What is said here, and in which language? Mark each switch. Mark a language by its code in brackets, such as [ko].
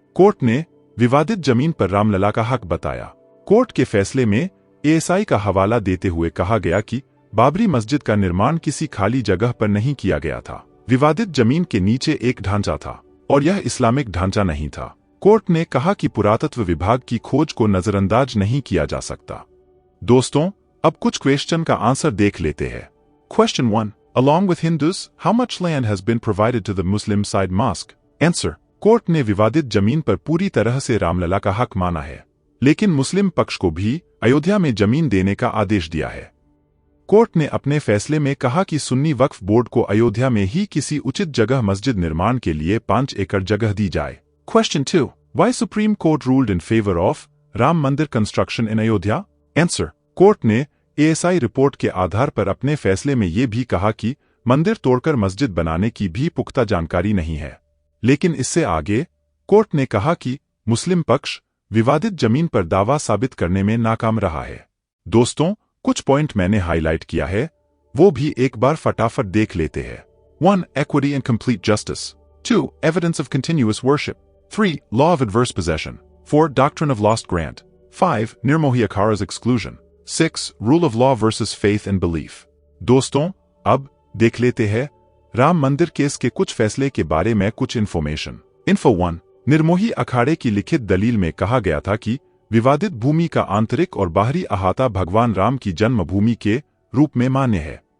[hi] Court ने विवादित जमीन पर रामलला का हक बताया। कोर्ट के फैसले में एएसआई का हवाला देते हुए कहा गया कि बाबरी मस्जिद का निर्माण किसी खाली जगह पर नहीं किया गया था। विवादित जमीन के नीचे एक ढांचा था और यह इस्लामिक ढांचा नहीं था। कोर्ट ने कहा कि पुरातत्व विभाग की खोज को नजरअंदाज नहीं किया जा सकता। दोस्तों, अब कुछ क्वेश्चन का आंसर देख लेते हैं। [en] Question 1. Along with Hindus, how much land has been provided to the Muslim side mosque? Answer. [hi] Court ने विवादित जमीन पर पूरी तरह से रामलला का हक माना है, लेकिन मुस्लिम पक्ष को भी अयोध्या में जमीन देने का आदेश दिया है। कोर्ट ने अपने फैसले में कहा कि सुन्नी वक्फ बोर्ड को अयोध्या में ही किसी उचित जगह मस्जिद निर्माण के लिए 5 एकड़ जगह दी जाए। [en] Question 2. Why Supreme Court ruled in favor of Ram Mandir construction in Ayodhya? Answer. [hi] Court ने एएसआई रिपोर्ट के आधार पर अपने फैसले में ये भी कहा कि मंदिर तोड़कर मस्जिद बनाने की भी पुख्ता जानकारी नहीं है, लेकिन इससे आगे कोर्ट ने कहा कि मुस्लिम पक्ष विवादित जमीन पर दावा साबित करने में नाकाम रहा है। दोस्तों, कुछ पॉइंट मैंने हाईलाइट किया है, वो भी एक बार फटाफट देख लेते हैं। 1. [en] Equity and complete justice. 2. Evidence of continuous worship. 3. Law of adverse possession. 4. Doctrine of lost grant. 5. Nirmohi Akhara's exclusion. 6. Rule of law versus faith and belief. [hi] दोस्तों, अब देख लेते हैं राम मंदिर केस के कुछ फैसले के बारे में कुछ इन्फॉर्मेशन। Info 1. निर्मोही अखाड़े की लिखित दलील में कहा गया था कि विवादित भूमि का आंतरिक और बाहरी अहाता भगवान राम की जन्मभूमि के रूप में मान्य है।